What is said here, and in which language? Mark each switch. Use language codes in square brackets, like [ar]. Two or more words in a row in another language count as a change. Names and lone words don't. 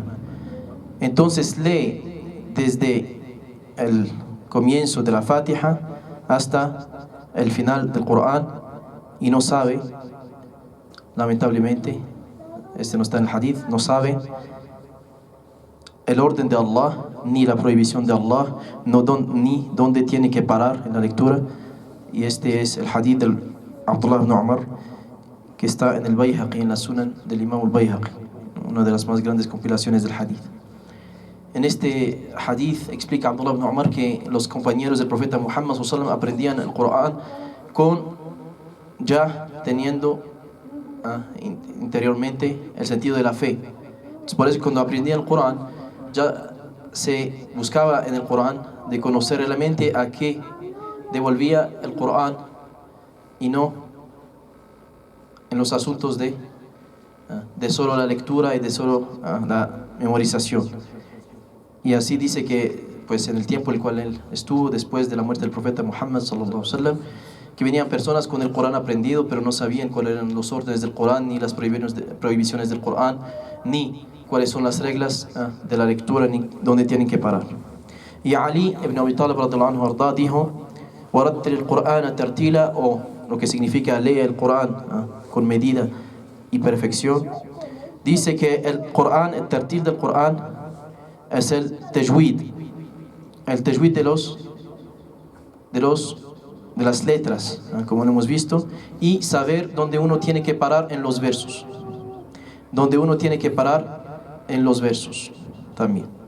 [es] Entonces lee desde el comienzo de la Fatiha hasta el final del Corán y no sabe, lamentablemente, no está en el hadith, no sabe el orden de Allah, ni la prohibición de Allah, ni dónde tiene que parar en la lectura. Y este es el hadith del Abdullah ibn Umar, que está en el Bayhaqi, en la Sunan del Imam al-Bayhaqi, una de las más grandes compilaciones del hadith. En este hadith explica Abdullah ibn Umar que los compañeros del profeta Muhammad [ar] صلى الله عليه وسلم [es] aprendían el Corán ya teniendo interiormente el sentido de la fe. Entonces, por eso cuando aprendían el Corán ya se buscaba en el Corán de conocer realmente a qué devolvía el Corán y no en los asuntos de solo la lectura y de solo la memorización. Y así dice que pues en el tiempo en el cual él estuvo después de la muerte del profeta Muhammad [ar] صلى الله عليه وسلم, [es] que venían personas con el Corán aprendido pero no sabían cuáles eran los órdenes del Corán, ni las prohibiciones del Corán, ni cuáles son las reglas de la lectura, ni dónde tienen que parar. Y Ali ibn Abi Talib [ar] رضي الله عنه [es] arda dijo: [ar] ورتل القرآن ترتيلا, [es] o lo que significa lee el Corán con medida y perfección. Dice que el Corán, el tartil del Corán es el tajwid de las letras, como lo hemos visto, y saber dónde uno tiene que parar en los versos, también.